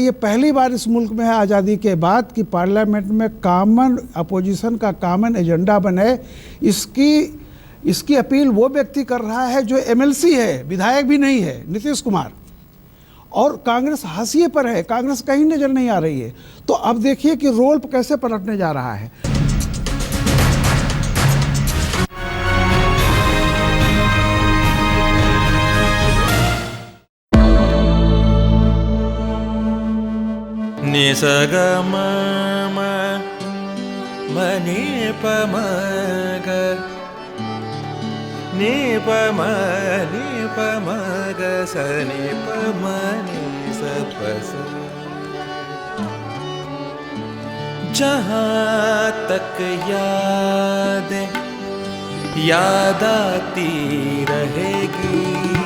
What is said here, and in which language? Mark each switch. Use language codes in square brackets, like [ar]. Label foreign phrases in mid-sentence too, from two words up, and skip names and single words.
[hi] ये पहली बार इस मुल्क में है आज़ादी के बाद कि पार्लियामेंट में [en] common opposition [hi] का [en] common agenda [hi] बने। इसकी अपील वो व्यक्ति कर रहा है जो MLC है, विधायक भी नहीं है, नीतीश कुमार, और कांग्रेस हाशिए पर है, कांग्रेस कहीं नजर नहीं आ रही है। तो अब देखिए कि रोल कैसे पलटने जा रहा है। निसग म नि प म ग नि प म ग स नि प म नि स प स। जहाँ तक याद आती रहेगी